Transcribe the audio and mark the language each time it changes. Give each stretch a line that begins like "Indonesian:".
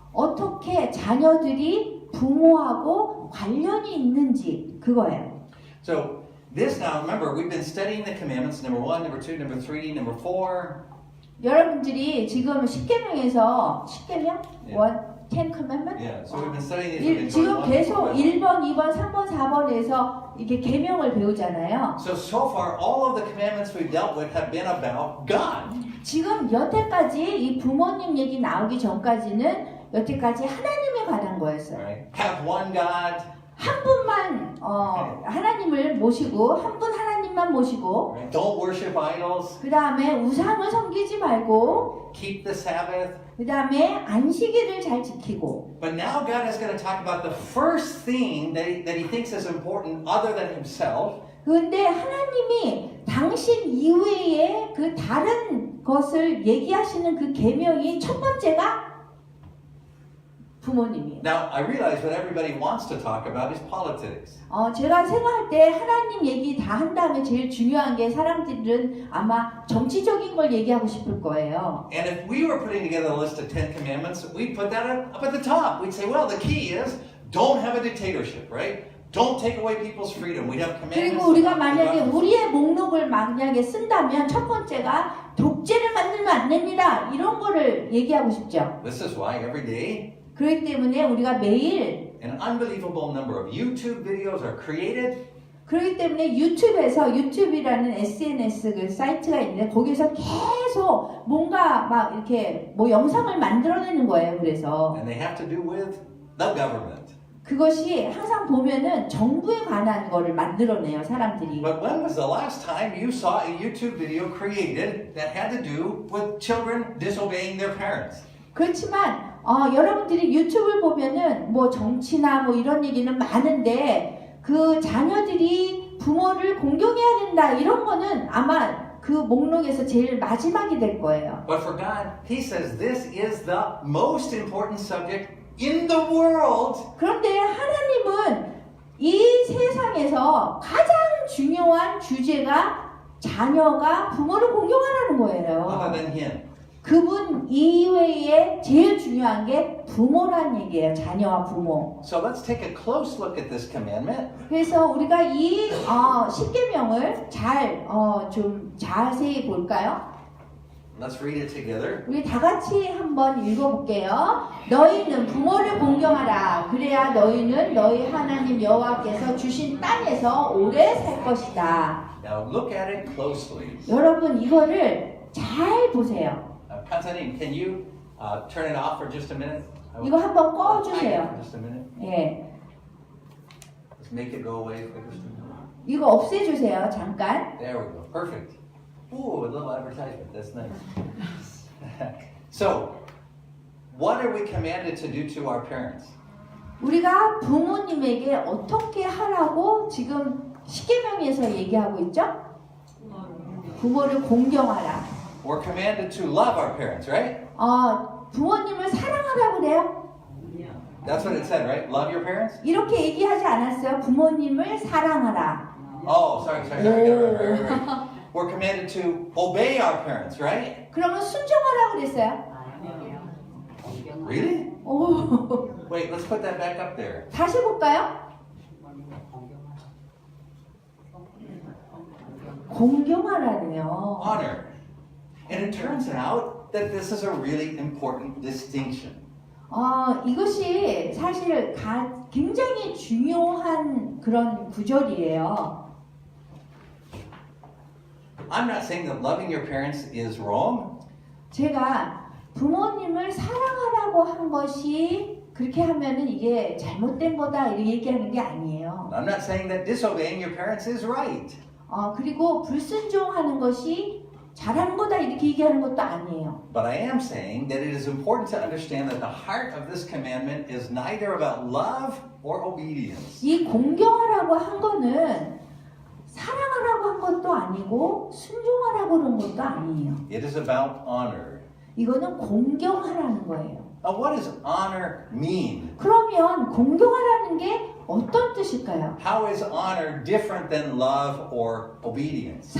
Korean: 어떻게 자녀들이 부모하고 관련이 있는지 그거예요.
English: So this now, remember, we've been studying the commandments, number 1, number 2, number 3, number 4.
Korean: 여러분들이 지금 10계명에서 10계명?
English: Yeah. Ten Commandments? Yeah, so we've been studying these. We've been
Korean: 지금
English: going
Korean: 계속
English: 1 through
Korean: 1번, 2번, 3번, 4번에서 이게 계명을 배우잖아요.
English: So far, all of the commandments we've dealt with have been about God.
Korean: 지금 여태까지 이 부모님 얘기 나오기 전까지는 여태까지 하나님에 관한 거였어요.
English: Right? Have one God.
Korean: 한 분만 하나님을 모시고 한 분 하나님만 모시고
English: Right? Don't worship idols.
Korean: 그 다음에 우상을 섬기지 말고
English: Keep the Sabbath.
Korean: 그 다음에 안식일을 잘 지키고
English: But now God is going to talk about the first thing that he thinks is important other than himself.
Korean: 그런데 하나님이 당신 이외에 그 다른 것을 얘기하시는 그 계명이 첫 번째가 부모님이에요.
English: Now, I realize what everybody wants to talk about is politics.
Korean: 제가 생각할 때 하나님 얘기 다 한 다음에 제일 중요한 게 사람들은 아마 정치적인 걸 얘기하고 싶을 거예요.
English: And if we were putting together a list of 10 commandments, we'd put that up at the top. We'd say, well, the key is don't have a dictatorship, right? Don't take away people's freedom. We'd have commandments.
Korean: 그리고 우리가 만약에 우리의 목록을 만약에 쓴다면 첫 번째가 독재를 만들면 안 됩니다. 이런 거를 얘기하고 싶죠.
English: This is why every day
Korean: 그렇기 때문에 우리가 매일
English: an unbelievable number of YouTube videos are created.
Korean: 그렇기 때문에 유튜브라는 SNS 그 사이트가 있는데 거기서 계속 뭔가 막 이렇게 뭐 영상을 만들어내는 거예요. 그래서
English: And they have to do with the government.
Korean: 그것이 항상 보면은 정부에 관한 거를 만들어내요. 사람들이.
English: But when was the last time you saw a YouTube video created that had to do with children disobeying their parents?
Korean: 그렇지만 여러분들이 유튜브를 보면은 뭐 정치나 뭐 이런 얘기는 많은데 그 자녀들이 부모를 공경해야 된다 이런 거는 아마 그 목록에서 제일 마지막이 될 거예요.
English: But for God, He says this is the most important subject in the world.
Korean: 그런데 하나님은 이 세상에서 가장 중요한 주제가 자녀가 부모를 공경하라는
English: Other
Korean: 거예요.
English: than Him.
Korean: 그분 이외에 제일 중요한 게 부모란 얘기예요. 자녀와 부모.
English: So let's take a close look at this commandment.
Korean: 그래서 우리가 이 십계명을 좀 자세히 볼까요?
English: Let's read it together.
Korean: 우리 다 같이 한번 읽어볼게요. 너희는 부모를 공경하라. 그래야 너희는 너희 하나님 여호와께서 주신 땅에서 오래 살 것이다.
English: Now look at it closely.
Korean: 여러분 이거를 잘 보세요.
English: Pansanim, can you turn it off for just a minute?
Korean: 이거 한번
English: Hide it
Korean: 꺼주세요.
English: for just a minute.
Korean: 예,
English: Let's make it go away for just a minute.
Korean: 이거 없애주세요. 잠깐.
English: There we go. Perfect. Ooh, a little advertisement. That's nice. So, what are we commanded to do to our parents?
Korean: 우리가 부모님에게 어떻게 하라고 지금 십계명에서 얘기하고 있죠? 부모를 공경하라.
English: We're commanded to love our parents, right?
Korean: 부모님을 사랑하라고 그래요?
English: That's what it said, right? Love your parents?
Korean: 이렇게 얘기하지 않았어요? 부모님을 사랑하라.
English: Oh, sorry. Right. We're commanded to obey our parents, right?
Korean: 그러면 순종하라고 그랬어요?
English: Really?
Korean: 오,
English: Wait, let's put that back up there.
Korean: 다시 볼까요? 공경하라네요.
English: Honor. And it turns out that this is a really important distinction.
Korean: 이것이 사실 굉장히 중요한 그런 구절이에요.
English: I'm not saying that loving your parents is wrong.
Korean: 제가 부모님을 사랑하라고 한 것이 그렇게 하면은 이게 잘못된 거다 이렇게 얘기하는 게 아니에요.
English: I'm not saying that disobeying your parents is right.
Korean: 그리고 불순종하는 것이 잘하는 거다 이렇게 얘기하는 것도 아니에요.
English: But I am saying that it is important to understand that the heart of this commandment is neither about love or obedience.
Korean: 이 공경하라고 한 거는 사랑하라고 한 것도 아니고 순종하라고 그런 것도 아니에요.
English: It is about honor.
Korean: 이거는 공경하라는 거예요.
English: Now, what does honor mean?
Korean: 그러면 공경하라는 게 어떤 뜻일까요?
English: How is honor different than love or obedience?